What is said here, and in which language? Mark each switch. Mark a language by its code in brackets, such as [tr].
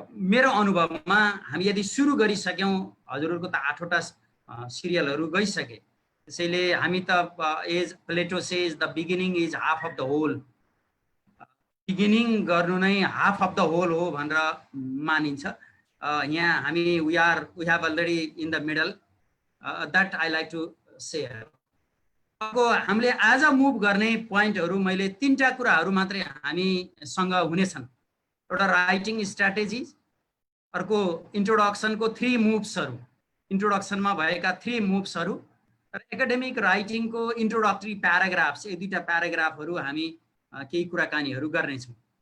[ne] मेरो अनुभवमा हामी यदि सुरु गरिसक्यौं, हजुरहरूको त 8 वटा सिरियलहरू गइसके, त्यसैले हामी त [en] as Plato says the beginning is half of the whole, [ne] beginning गर्नु नै [en] half of the whole [ne] हो भनेर मानिन्छ। यहाँ हामी [en] We have already in the middle, that I like to share. [ne] हामीले आज मुभ गर्ने पोइन्टहरू मैले 3टा कुराहरू मात्रै हामीसँग हुनेछन्। एउटा राइटिङ स्ट्र्याटेजी, अर्को इन्ट्रोडक्सनको 3 मुभ्सहरू, इन्ट्रोडक्सनमा भएका 3 मुभ्सहरू र एकाडेमिक राइटिङको इन्ट्रोडक्टरी प्याराग्राफ्स, यो 2टा प्याराग्राफहरू हामी केही कुराकानीहरू गर्नेछौँ।